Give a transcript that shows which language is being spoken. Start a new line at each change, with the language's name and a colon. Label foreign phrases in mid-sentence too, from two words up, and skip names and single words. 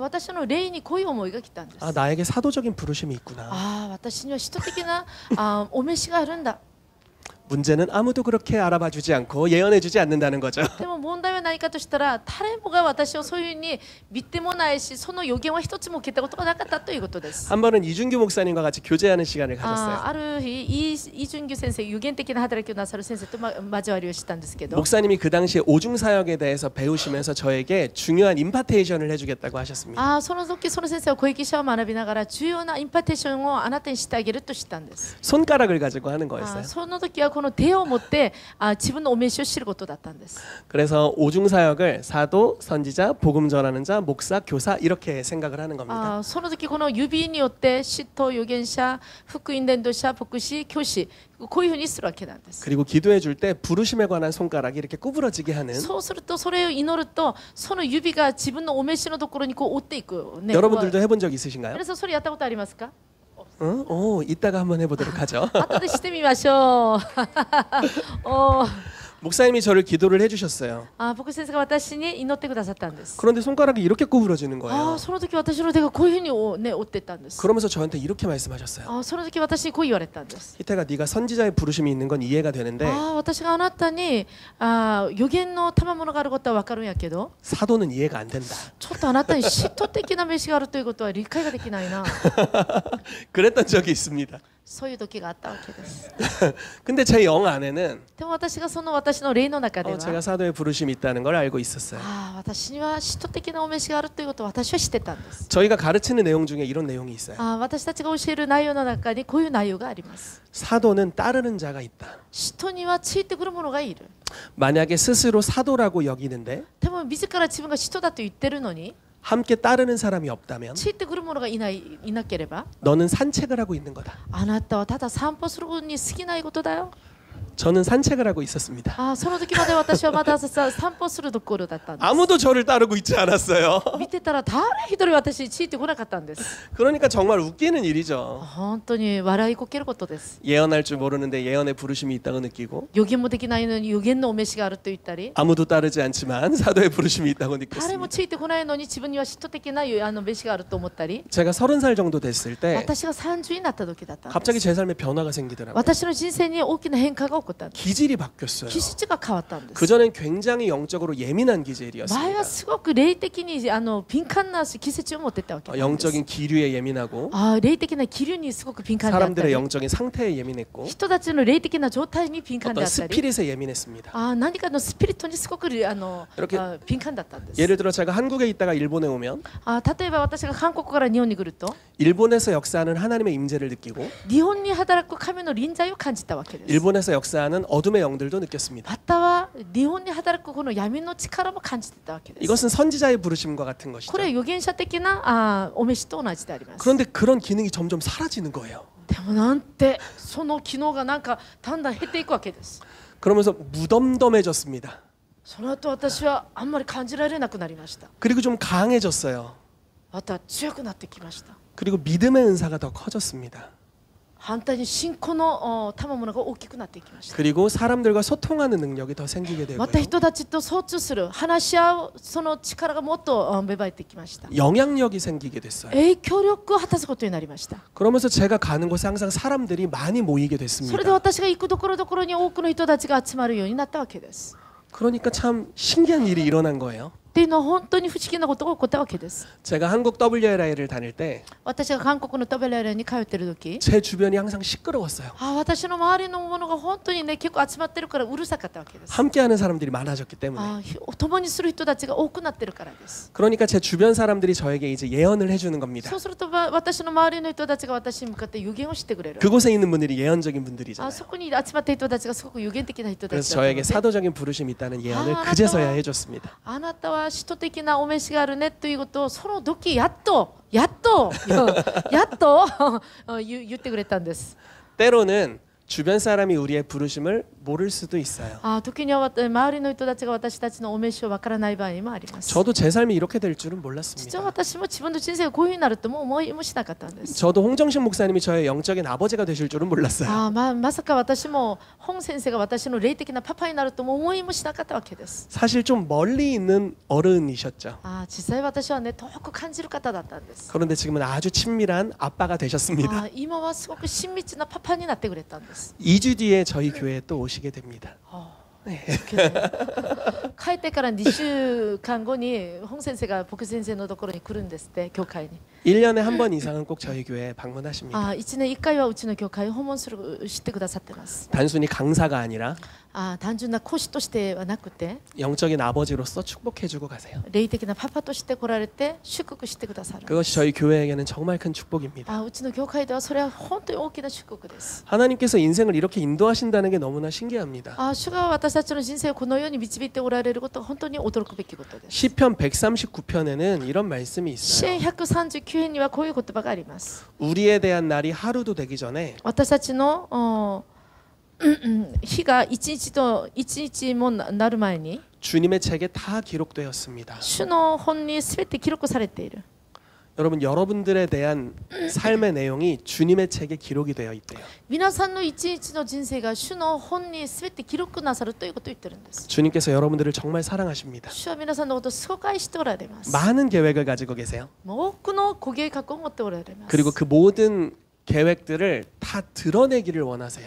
Japanese: 私の霊にこういう思いが来たんです。
Korean: 나에게 사도적인 부르심이 있구나.
Japanese: 私には使徒的なお召しがあるんだ。
Korean: 문제는 아무도 그렇게 알아봐 주지 않고 예언해 주지 않는다는 거죠.
Japanese: でも問題は何かとしたら誰もが私をそういうふうに見てもないしその予言は一つも聞いたことがなかったということです。
Korean: 한 번은 이준규 목사님과 같이 교제하는 시간을 가졌어요.
Japanese: ある日イ・ジュンギュ先生予言的な働きをなさる先生と交わりをしたんですけど
Korean: 목사님이 그 당시에 오중 사역에 대해서 배우시면서 저에게 중요한 임파테이션을 해주겠다고 하셨습니다.
Japanese: その時その先生は小益者を学びながら重要なインパテーションをあなたにしてあげるとしたんです。
Korean: 손가락을 가지고 하는 거였어요.
Japanese: その時はこの手を持って自分のお召しを知ることだったんです。
Korean: 그래서 오중 사역을 사도, 선지자, 복음 전하는 자, 목사, 교사 이렇게 생각을 하는 겁니다.
Japanese: その時この指によって使徒預言者、福音伝道者、牧師、教師こういうふうにするわけなんです。
Korean: 그리고 기도해 줄 때 부르심에 관한 손가락이 이렇게 구부러지게 하는
Japanese: そうするとそれを祈るとその指が自分のお召しのところにこう追っていく。
Korean: 여러분들도 해본 적 있으신가요?
Japanese: 皆さんそれやったことありますか？
Korean: 이따가 한번 해보도록 하죠.
Japanese: 後でしてみましょう。
Korean: 목사님이 저를 기도를 해주셨어요.
Japanese: 牧師先生が私に祈ってくださったんです。
Korean: 그런데 손가락이 이렇게 구부러지는 거예요.
Japanese: その時私の手がこういうふうに追ってったんです。
Korean: 그러면서 저한테 이렇게 말씀하셨어요.
Japanese: その時私にこう言われたんです。
Korean: 희태가 네가 선지자의 부르심이 있는 건 이해가 되는데
Japanese: 私があなたに予言の賜物があることは分かるんやけど
Korean: 사도는 이해가 안 된다.
Japanese: ちょっとあなたに使徒的な召しがあるということは理解ができないな。
Korean: 그랬던 적이 있습니다.
Japanese: そういう時があったわけです。
Korean: 근데 제 영 안에는
Japanese: でも私がその私の霊の中では
Korean: 제가 사도의 부르심이 있다는 걸 알고 있었어요.
Japanese: 私には使徒的なお召しがあるということを私は知ってたんです。
Korean: 저희가 가르치는 내용 중에 이런 내용이 있어요.
Japanese: 私たちが教える内容の中にこういう内容があります。
Korean: 사도는 따르는 자가 있다.
Japanese: 使徒にはついてくる者がいる。
Korean: 만약에 스스로 사도라고 여기는데
Japanese: でも自ら自分が使徒だと言ってるのに
Korean: 함께 따르는 사람이 없다면
Japanese: ついてくる者がいなければ
Korean: 너는 산책을 하고 있는 거다.
Japanese: あなたはただ散歩することに過ぎないことだよ。
Korean: 저는 산책을 하고 있었습니다.
Japanese: その時まで私はまだ散歩するところだったんです。
Korean: 아무도 저를 따르고 있지 않았어요.
Japanese: 見てたら誰一人私についてこなかったんです。
Korean: 그러니까 정말 웃기는 일이죠.
Japanese: 本当に笑いこけることです。
Korean: 예언할 줄 모르는데 예언의 부르심이 있다고 느끼고
Japanese: 予言もできないのに予言のお召しがあると言ったり
Korean: 아무도 따르지 않지만 사도의 부르심이 있다고
Japanese: 誰も
Korean: 느꼈습니다.
Japanese: ついてこないのに自分には使徒的な召しがあると思ったり
Korean: 제가 30살 정도 됐을 때
Japanese: 私が30になった時だったんで
Korean: 갑자기
Japanese: す。
Korean: 제 삶에 변화가 생기더라고요.
Japanese: 私の人生に大きな変化が起こったんです。
Korean: 기질이 바뀌었어요.
Japanese: 気質が変わったんです。
Korean: 그전엔 굉장히 영적으로 예민한
Japanese: 前
Korean: 기질이었습니다.
Japanese: はすごく霊的に敏感な気質を持っていたわけなんです。
Korean: 영적인 기류에 예민하고
Japanese: 霊的な気流にすごく敏感であった
Korean: 사람들의
Japanese: り
Korean: 영적인 상태에 예민했고
Japanese: 人たちの霊的な状態に敏感で
Korean: 어떤
Japanese: あったり
Korean: 스피릿에 예민했습니다.
Japanese: 何かのスピリットにすごく敏感だったんです。
Korean: 예를 들어 제가 한국에 있다가 일본에 오면
Japanese: 例えば私が韓国から日本に来ると
Korean: 일본에서 역사하는 하나님의 임재를 느끼고
Japanese: 日本に働く神の臨在を感じたわけです。
Korean: 일본에서 역사하는 어둠의 영들도 느꼈습니다.
Japanese: または日本に働くこの闇の力も感じてたわけです。
Korean: 이것은 선지자의 부르심과 같은 것이죠.
Japanese: これは預言者的なお召しと同じであります。
Korean: 그런데 그런 기능이 점점 사라지는 거예요.
Japanese: でもなんてその機能がなんかだんだん減っていくわけです。
Korean: 그러면서 무덤덤해졌습니다.
Japanese: その後私はあんまり感じられなくなりました。
Korean: 그리고 좀 강해졌어요.
Japanese: また強くなってきました。
Korean: 그리고 믿음의 은사가 더 커졌습니다.
Japanese: 反対に信仰の賜物が大きくなっていきました。
Korean: 그리고 사람들과 소통하는 능력이 더 생기게 되고요.
Japanese: また人たちと相通する話し合うその力がもっと芽生えてきました。
Korean: 영향력이 생기게 됐어요.
Japanese: 影響力を果たすことになりました。
Korean: 그러면서 제가 가는 곳에 항상 사람들이 많이 모이게
Japanese: それで
Korean: 됐습니다.
Japanese: 私が行くところどころに多くの人たちが集まるようになったわけです。
Korean: 그러니까 참 신기한 일이 일어난 거예요.
Japanese: っていうのは本当に不思議なことが起こったわけです。
Korean: 제가 한국 WLI를 다닐 때
Japanese: 私が韓国のトベレレに通っている時、
Korean: 제 주변이 항상 시끄러웠어요.
Japanese: 私の周りのものが本当にね結構集まってるからうるさかったわけです。
Korean: 함께하는 사람들이 많아졌기 때문에.
Japanese: 共にする人たちが多くなってるからです。
Korean: 그러니까 제 주변 사람들이 저에게 이제 예언을 해주는 겁니다.
Japanese: そうすると私の周りの人たちが私に向かって予言をしてくれる。
Korean: 그곳에 있는 분들이 예언적인 분들이잖아요.
Japanese: そこに集まった人たちがすごく予言的な人た
Korean: 그래서
Japanese: ちだったの
Korean: 저에게
Japanese: で、
Korean: 사도적인 부르심이 있다는 예언을 아, 그제서야 해줬습니다.
Japanese: あなたは使徒的なお召しがあるねということをその時やっとやっと言ってくれたんです。
Korean: 때로는 주변 사람이 우리의 부르심을 모를 수도 있어요.
Japanese: 時には周りの人たちが私たちのお召しをわからない場合もあります。
Korean: 저도 제 삶이 이렇게 될 줄은
Japanese: 実は
Korean: 몰랐습니다.
Japanese: 私も自分の人生がこういうふうになるとも思いもしなかったんです。
Korean: 저도 홍정식 목사님이 저의 영적인 아버지가 되실 줄은 몰랐어요.
Japanese: まさか私も本先生が私の霊的なパパになるとも思いもしなかったわけです。
Korean: 사실 좀 멀리 있는 어른이셨죠.
Japanese: 実際私はね遠く感じる方だったんです。
Korean: 그런데 지금은 아주 친밀한 아빠가 되셨습니다.
Japanese: 今はすごく親密なパパになってくれたんです。
Korean: 2주 뒤에 저희 교회에 또 오시게 됩니다.
Japanese: 帰ってから2週間後に本先生が僕先生のところに来るんですって教会に。
Korean: 1년에 한 번 이상은 꼭 저희 교회에 방문하십니다.
Japanese: 1 年1回はうちの教会を訪問するしてくださってます。
Korean: 단순히 강사가 아니라
Japanese: 単純な講師としてはなくて
Korean: 영적인 아버지로서 축복해주고 가세요.
Japanese: 霊的なパパとして来られて祝福してくださる。
Korean: 그것이 저희 교회에게는 정말 큰 축복입니다.
Japanese: うちの教会ではそれは本当に大きな祝福です。
Korean: 하나님께서 인생을 이렇게 인도하신다는 게 너무나 신기합니다.
Japanese: 主が私たちの人生をこのように導いておられることは本当に驚くべきことです。
Korean: 시편 139편에는 이런 말씀이
Japanese: 詩
Korean: 있어요.
Japanese: 篇139編にはこういう言葉があります。
Korean: 우리에 대한 날이 하루도 되기 전에
Japanese: 私たちの日が一日もなる前に
Korean: 주님의 책에 다 기록되었습니다.
Japanese: 主の本にすべて記録されている。
Korean: 여러분, 여러분들에 대한 삶의 내용이 주님의 책에 기록이 되어 있대요.
Japanese: 皆さんの一日の人生が主の本にすべて記録なさるということを言ってるんです。
Korean: 주님께서 여러분들을 정말 사랑하십니다.
Japanese: 主は皆さんのことをすごく愛しておられます。
Korean: 많은 계획을 가지고 계세요.
Japanese: 多くのご計画を持っておられます。
Korean: 그리고 그 모든 계획들을 다 드러내기를 원하세요.